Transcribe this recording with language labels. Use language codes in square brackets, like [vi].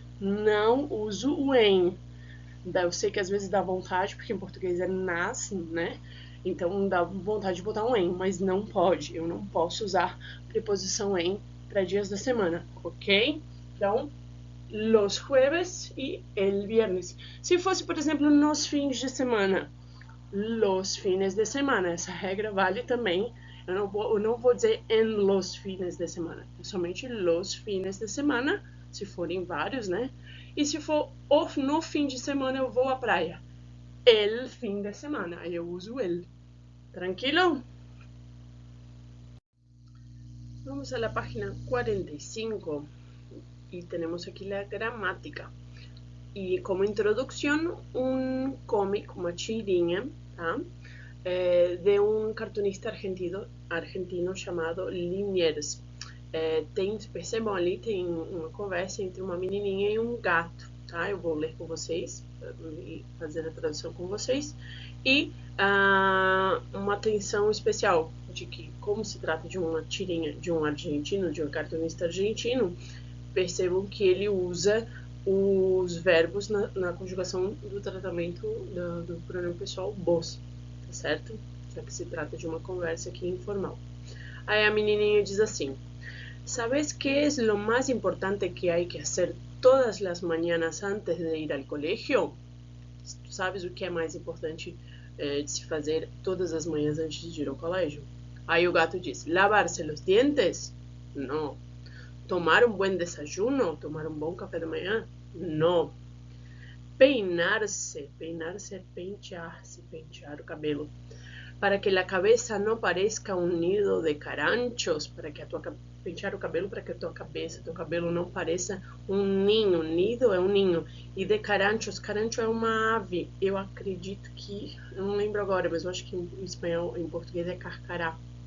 [pt] Não uso o em. Eu sei que às vezes dá vontade, porque em português é nas, né? Então, dá vontade de botar um em, mas não pode. Eu não posso usar preposição em para dias da semana, ok? Então, [es] los jueves e el viernes. [pt] Se fosse, por exemplo, nos fins de semana, [es] los fines de semana. [pt] Essa regra vale também. Eu não vou dizer [es] en los fines de semana. [pt] É somente [es] los fines de semana, [pt] se forem vários, né? E se for no fim de semana, eu vou à praia. El fim de semana. Aí eu uso el. Tranquilo? [es] Vamos a la página 45 y tenemos aquí la gramática. Y como introducción, un cómic, [pt] uma tirinha, tá? De um cartunista argentino chamado Liniers. Percebam ali, tem uma conversa entre uma menininha e um gato, tá? Eu vou ler com vocês, fazer a tradução com vocês. E uma atenção especial de que, como se trata de uma tirinha de um argentino, de um cartunista argentino, percebam que ele usa os verbos na conjugação do tratamento do pronome pessoal vos, tá certo? Já que se trata de uma conversa aqui informal. Aí a menininha diz assim: [es] ¿Sabes qué es lo más importante que hay que hacer todas las mañanas antes de ir al colegio? [pt] Tu sabes o que é mais importante de se fazer todas as manhãs antes de ir ao colégio? Aí o gato diz: [es] ¿Lavarse los dientes? No. ¿Tomar un buen desayuno? ¿Tomar un buen café de manhã? No. Peinarse. [pt] Peinarse é pentear-se, pentear o cabelo. [es] Para que la cabeza no parezca un nido de caranchos, [pt] pentear o cabelo para que a tua cabeça, teu cabelo não pareça um ninho. Nido é um ninho. E de caranchos, carancho é uma ave. Eu acredito que, eu não lembro agora, mas eu acho que em espanhol, em português é carcará.